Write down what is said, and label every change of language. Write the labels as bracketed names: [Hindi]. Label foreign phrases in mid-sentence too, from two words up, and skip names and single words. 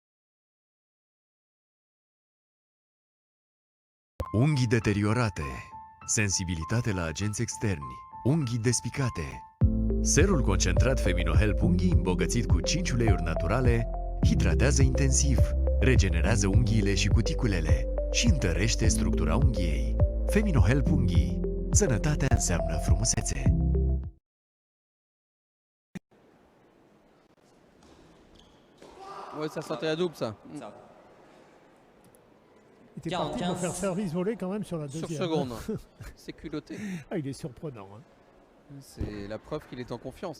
[Romanian] Unghii deteriorate, sensibilitate la agenți externi, unghii despicate. Serul concentrat Feminohelp Unghii, îmbogățit cu 5 uleiuri naturale, hidratează intensiv, regenerează unghiile și cuticulele și întărește structura unghiei. Feminohelp Unghii. Sănătatea înseamnă frumusețe. [French] Ouais, ça sentait la double, ça. Ça. Il était parti pour 45. faire service volé quand même sur la Sur deuxième. seconde. C'est culotté. Ah, il est surprenant. Hein. C'est la preuve qu'il est en confiance.